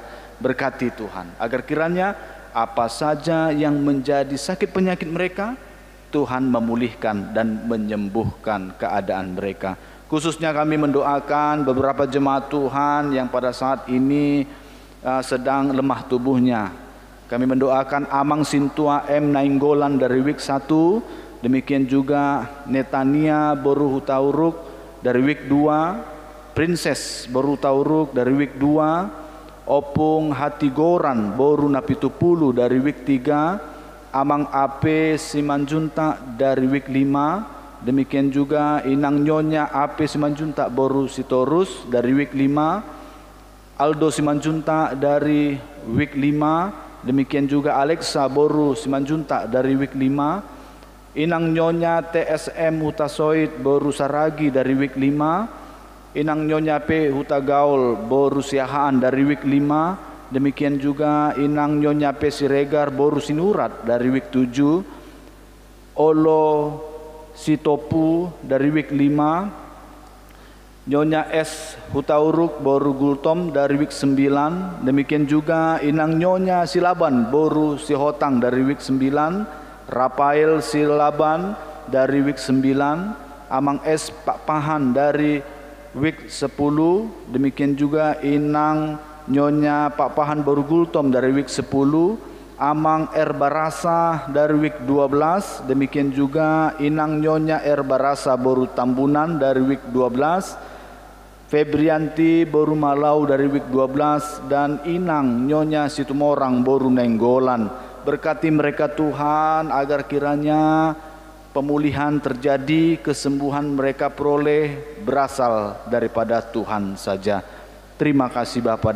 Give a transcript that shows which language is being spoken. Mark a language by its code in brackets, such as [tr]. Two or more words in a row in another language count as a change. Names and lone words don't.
[id] Berkati Tuhan, agar kiranya apa saja yang menjadi sakit penyakit mereka, Tuhan memulihkan dan menyembuhkan keadaan mereka. Khususnya kami mendoakan beberapa jemaat Tuhan yang pada saat ini sedang lemah tubuhnya. Kami mendoakan Amang Sintua M. Nainggolan dari Wik 1, demikian juga Netania Boru Hutauruk dari Wik 2, Princess Boru Tauruk dari Wik 2, Opung Hatigoran Boru Napitupulu dari Wik 3, Amang AP Simanjunta dari Wik 5, demikian juga Inang Nyonya AP Simanjunta Boru Sitorus dari Wik 5, Aldo Simanjunta dari Wik 5, demikian juga Alexa Boru Simanjunta dari Wik 5, Inang Nyonya TSM Hutasoid Boru Saragi dari Wik 5, Inang Nyonya P Hutagaul Boru Siahaan dari Wik 5, demikian juga Inang Nyonya P Siregar Boru Sinurat dari Wik 7, Olo Sitopu dari Wik 5, Nyonya S Hutauruk Boru Gultom dari Wik 9, demikian juga Inang Nyonya Silaban Boru Sihotang dari Wik 9, Rafael Silaban dari Wik 9, Amang S Pak Pahan dari Wik 10, demikian juga Inang Nyonya Pak Pahan Boru Gultom dari Wik 10, Amang R Barasa dari Wik 12, demikian juga Inang Nyonya R Barasa Boru Tambunan dari Wik 12, Febrianti Boru Malau dari Wik 12, dan Inang Nyonya Situmorang Boru Nenggolan. Berkati mereka Tuhan, agar kiranya pemulihan terjadi, kesembuhan mereka peroleh berasal daripada Tuhan saja. Terima kasih Bapa.